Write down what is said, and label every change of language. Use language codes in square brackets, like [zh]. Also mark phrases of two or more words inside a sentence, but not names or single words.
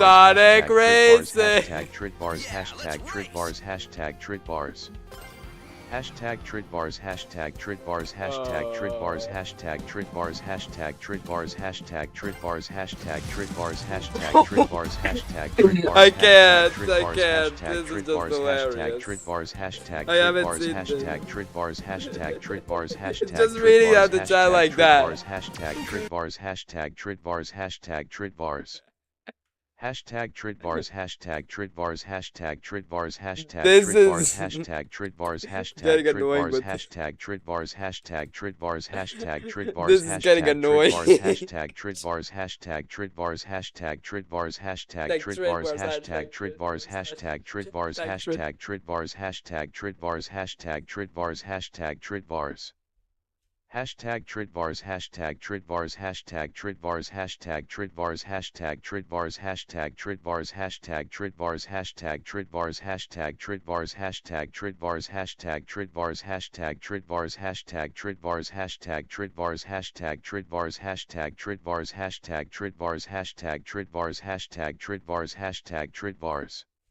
[en] Sonic Racing. hashtag Tridbars, hashtag Tridbars, hashtag Tridbars. Hashtag Tridbars, hashtag Tridbars, hashtag Tridbars, hashtag Tridbars, hashtag Tridbars, hashtag Tridbars, hashtag Tridbars, hashtag Tridbars, hashtag Tridbars. I can't. This is just hilarious. Hashtag Tridbars, hashtag I haven't Tridbars, seen hashtag Tridbars, hashtag Tridbars, hashtag Just reading out the chat like that. Hashtag Tridbars, hashtag Tridbars, hashtag Tridbars. Hashtag Tridbars, hashtag Tridbars, hashtag Tridbars, hashtag Tridbars, hashtag Tridbars, hashtag Tridbars, hashtag Tridbars, hashtag Tridbars, hashtag Tridbars, This is getting annoying. hashtag Tridbars, hashtag Tridbars, hashtag Tridbars, hashtag Tridbars, hashtag Tridbars, hashtag Tridbars, hashtag Tridbars, hashtag Tridbars, hashtag Tridbars, hashtag Tridbars. Hashtag Tridbars, hashtag Tridbars, hashtag Tridbars, hashtag Tridbars, hashtag Tridbars, hashtag Tridbars, hashtag Tridbars, hashtag Tridbars, hashtag Tridbars, hashtag Tridbars, hashtag Tridbars, hashtag Tridbars, hashtag Tridbars, hashtag Tridbars, hashtag Tridbars, hashtag Tridbars, hashtag Tridbars, hashtag Tridbars, hashtag Tridbars, hashtag Tridbars.